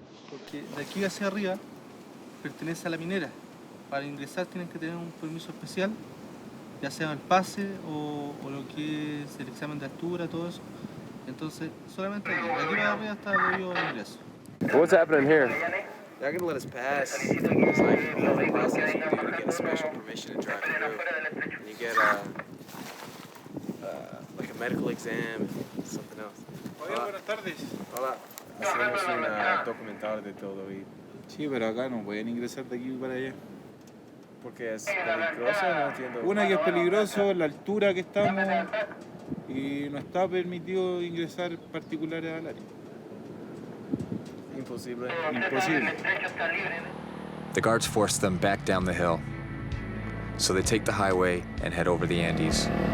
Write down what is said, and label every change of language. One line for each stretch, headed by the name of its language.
Spanish: Porque de aquí hacia arriba pertenece a la minera. Para ingresar tienen que tener un permiso especial, ya sea el pase o lo que es el examen de altura, todo eso. Entonces, solamente aquí. De aquí para arriba está debido al ingreso.
English: What's happening here? They're gonna let us pass. It's like a process you do to get a special permission to drive through. And you get like a medical exam and something else.
Spanish: Hola, buenas tardes. Hola. Hacemos un documental de todo y... Sí, pero acá no pueden ingresar de aquí para allá. Porque es peligroso, no entiendo. Una, que es peligroso, la altura que estamos, y no está permitido ingresar particulares al área. Imposible. Imposible.
English: The guards force them back down the hill. So they take the highway and head over the Andes.